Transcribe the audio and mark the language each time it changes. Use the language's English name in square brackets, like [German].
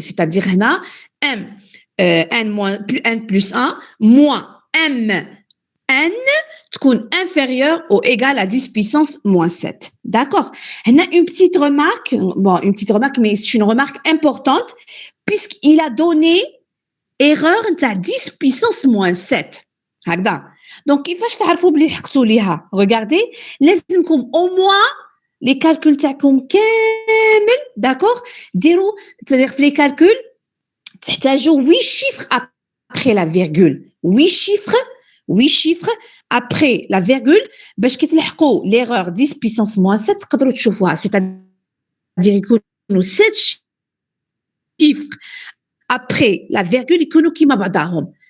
[French] C'est-à-dire هنا m n plus 1 moins m n تكون inférieure ou égale à 10 puissance moins 7. D'accord? هنا une petite remarque, mais c'est une remarque importante puisqu'il a donné erreur à 10 puissance moins 7. [Arabic] هكذا. [French] Donc, كيفاش تعرفوا بلي لحقتوا ليها؟ Regardez, لازمكم au moins les calculs تاعكم كامل, d'accord? ديروا, c'est-à-dire في les calculs, تحتاجوا 8 chiffres après la virgule. 8 chiffres après la virgule باش كي تلحقوا l'erreur 10 puissance moins 7 تقدروا تشوفوها. C'est-à-dire يكونوا 7 chiffres après la virgule يكونوا كيما بعضاهم.